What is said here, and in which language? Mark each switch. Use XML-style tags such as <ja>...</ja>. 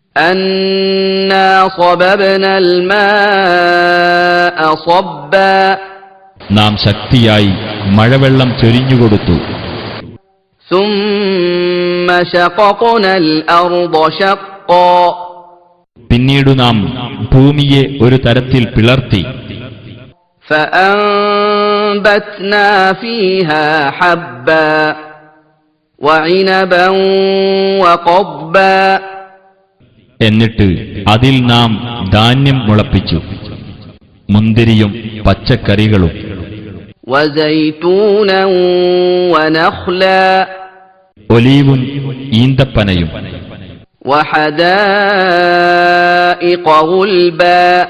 <ar>أَنَّا صَبَبْنَا الْمَاءَ صَبًّا.</ar> <ml>നാം ശക്തിയായി മഴവെള്ളം ചൊരിഞ്ഞുകൊടുത്തു.</ml> <ar>ثم شققنا الأرض شقا</ar> <ml>പിന്നീട് നാം ഭൂമിയെ ഒരു തരത്തിൽ പിളർത്തി.</ml> <ar>فأنبتنا فيها حبا وعنبا وقضبا</ar> <ml>എന്നിട്ട് അതിൽ നാം ധാന്യം മുളപ്പിച്ചു, മുന്തിരിയും പച്ചക്കറികളും.</ml> <ar>وزيتونا ونخلا</ar> <ml>ഒലീവും ഈന്തപ്പനയും.</ml> <ar>وحدائق غلبا</ar>